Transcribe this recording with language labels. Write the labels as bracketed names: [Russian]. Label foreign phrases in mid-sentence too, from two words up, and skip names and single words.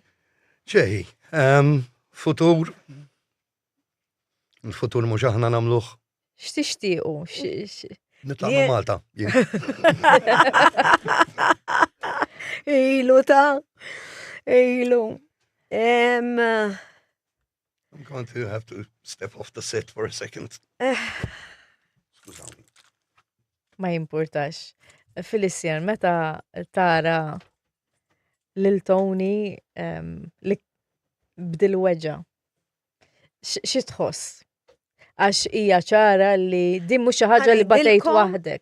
[Maltese] ċeħi, futur. Il-futur mhux aħna nagħmluh. X'tixtiequ? Nitla' ma' Malta. Ilu ta' ilu. [English] I'm going to have to step off the set for a second. [Maltese] Skużawni. Ma jimpurtax. Felician, meta tara lil Tony li bdil-weġa, xi tħoss? Għax hija ċara li din mhux xi ħaġa li batejt waħdek.